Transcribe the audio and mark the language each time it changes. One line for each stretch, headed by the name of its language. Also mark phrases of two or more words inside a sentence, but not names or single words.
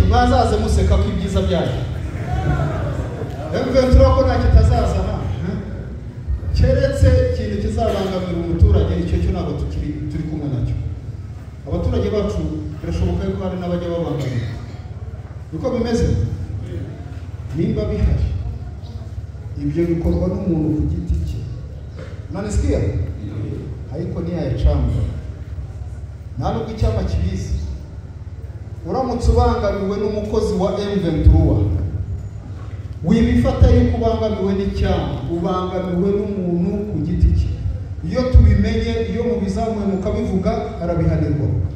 Kinyarwanda: Mwazaze museka ko ibyiza byayo. M23 ko nta kitazaza hano, keretse ikintu kizabangamira umuturage, icyo cyo ntabwo turi kumwe nacyo. Abaturage bacu birashoboka ko hari n'abajya babangamira. Uko bimeze nimba bihari, ibyo bikorwa n'umuntu ku giti cye.
Swahili: Nanisikia? Haiko nia ya chama.
Kinyarwanda: Ntabwo icyama kibizi. Uramutse ubangamiwe n'umukozi wa M23, wibifata yuko ubangamiwe n'icyama, ubangamiwe n'umuntu ku giti cye. Iyo tubimenye, iyo mubizamuye mukabivuga, arabihanirwa.